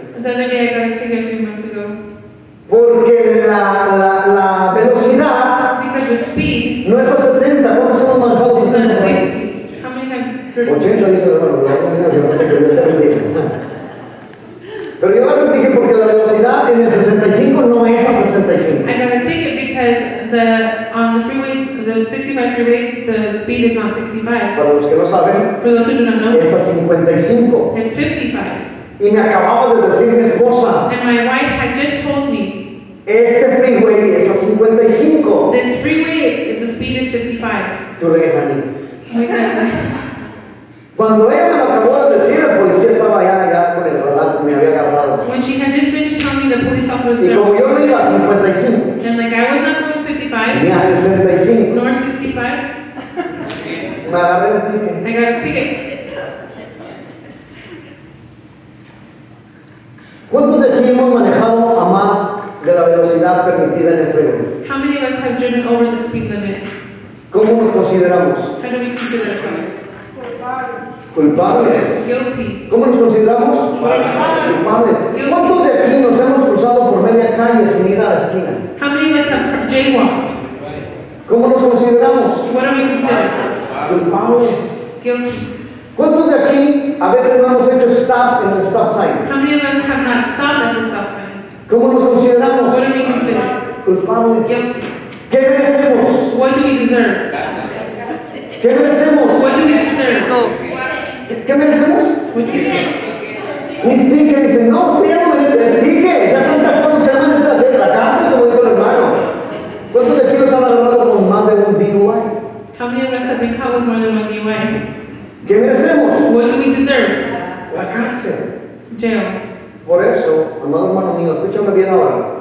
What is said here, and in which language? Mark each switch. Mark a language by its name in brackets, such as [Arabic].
[English] The other day I got a ticket a few months ago. [Spanish] Porque la velocidad [English] Because the speed [Spanish] no es a 70. ¿Cuántos hemos manejado [English] is 70 not [Spanish] por ahí? [English] 60. How many have driven? [Spanish] 80 dice el hermano, pero yo no sé qué es el ticket. Pero yo agarré un ticket porque la velocidad en el 65 no es a 65. [English] I got a ticket because on the freeway, the 65 freeway, the speed is not 65. [Spanish] Para los que no saben, [English] For those who do not know, [Spanish] es a 55. [English] it's 55. [Spanish] Y me acababa de decir mi esposa, [English] And my wife had just told me, [Spanish] este freeway es a 55. [English] this freeway, the speed is 55. [Spanish] Tú le [English] honey. We said, [Spanish] Cuando ella me lo acabó de decir, el policía estaba allá con el radar, me había agarrado. [English] when she had just finished telling me, the police [Spanish] Y [English] officer, [Spanish] como yo no iba a 55, [English] and like I was not going 55, [Spanish] ni a 65, [English] nor 65, [Spanish] me agarré un ticket. [English] I got a ticket. [Spanish] ¿Cuántos de aquí hemos manejado a más de la velocidad permitida en el freeway? [English] How many of us have driven over the speed limit? [Spanish] ¿Cómo nos consideramos? [English] How do we consider ourselves? [Spanish] Culpables. [English] Guilty. [Spanish] ¿Cómo nos consideramos? Culpables. ¿Cuántos de aquí nos hemos cruzado por media calle sin ir a la esquina? [English] How many of us have jaywalked? [Spanish] ¿Cómo nos consideramos? [English] What do we consider? [Spanish] Culpables. [English] Guilty. [Spanish] ¿Cuántos de aquí a veces no hemos hecho stop en el stop sign? [English] How many of us have not stopped at the stop sign? [Spanish] ¿Cómo nos consideramos? [English] What do we consider? [Spanish] Culpables. [English] Guilty. [Spanish] ¿Qué merecemos? [English] What do we deserve? [Spanish] ¿Qué merecemos? [English] What do we deserve? [Spanish] ¿Qué merecemos? [English] What do we deserve? [Spanish] Un ticket. Dice, no, usted ya no merece el ticket. Ya tantas cosas que merece la cárcel, como dijo el hermano. ¿Cuántos de aquí nos han agarrado con más de un DUI? [English] How many of us have been caught with more than one DUI? [Spanish] ¿Qué merecemos? [English] What do we deserve? [Spanish] La cárcel. [English] Jail. [Spanish] Por eso, amado hermano mío, escúchame bien ahora.